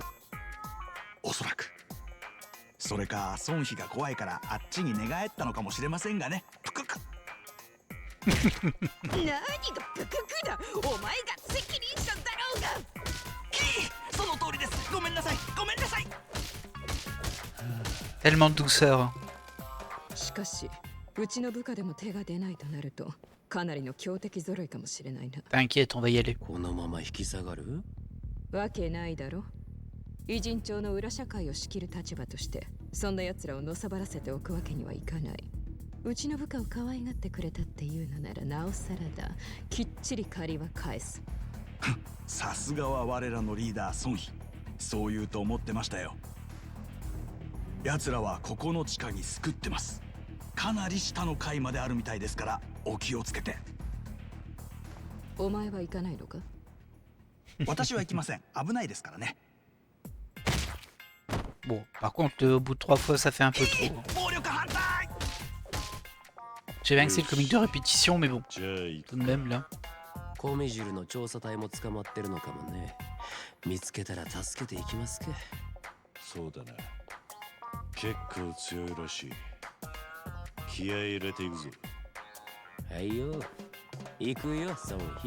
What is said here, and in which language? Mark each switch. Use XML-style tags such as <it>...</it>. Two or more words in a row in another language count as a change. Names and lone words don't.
<ja>おそらく。それか孫妃が怖いからあっちに寝返ったのかもしれませんがね。ぷくく。何がプククだ。お前が責任者だろうが。その通りです。ごめんなさい。ごめんなさい。</ja> <fr>Tellement de douceur.</fr> <ja>しかし、うちの部下でも手が出ないとなると、かなりの強敵揃いかもしれないな。</ja> <fr>T'inquiète, on va y aller.</fr> <ja>このまま引き下がる？わけないだろ。偉人町の裏社会を仕切る立場として、そんな奴らをのさばらせておくわけにはいかない。うちの部下を可愛がってくれたっていうのならなおさらだ。きっちり借りは返す。さすがは我らのリーダー孫妃。そう言うと思ってましたよ。奴らはここの地下に救ってます。かなり下の階まであるみたいですからお気をつけて。お前は行かないのか？私は行きません。危ないですからね。</ja> <fr>Bon, par contre, au bout de 3 fois, ça fait un peu trop. J'ai bien que c'est le comique de répétition, mais bon, tout de même là.</fr> <ja>米汁の調査隊も捕まってるのかもね。 見つけたら助けていきますか。そうだな。結構強いらしい。気合い入れていくぞ。はいよ。行くよ、ソンヒ。</ja>